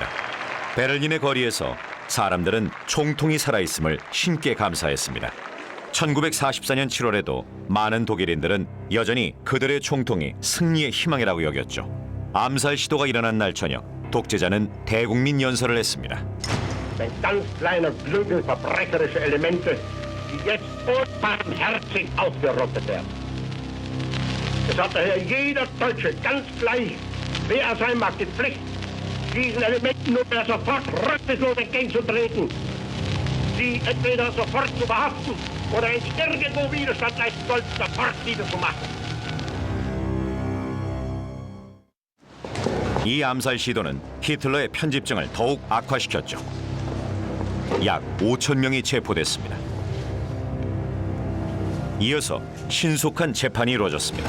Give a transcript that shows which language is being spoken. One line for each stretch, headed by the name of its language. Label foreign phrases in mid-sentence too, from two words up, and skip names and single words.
Korean: 베를린의 거리에서 사람들은 총통이 살아있음을 신께 감사했습니다. 1944년 7월에도 많은 독일인들은 여전히 그들의 총통이 승리의 희망이라고 여겼죠. 암살 시도가 일어난 날 저녁, 독재자는 대국민 연설을 했습니다.
German: Ein ganz kleiner Flügel verbrecherischer Elemente, die jetzt unbarmherzig ausgerottet werden. Es hat daher jeder Deutsche ganz gleich, wer er sein mag, die Pflicht, diesen Elementen nunmehr sofort rücksichtlos entgegenzutreten, sie entweder sofort zu verhaften oder wenn sie irgendwo Widerstand leisten sollten, sofort niederzumachen.
Korean: 이 암살 시도는 히틀러의 편집증을 더욱 악화시켰죠. 약 5천 명이 체포됐습니다. 이어서 신속한 재판이 이루어졌습니다.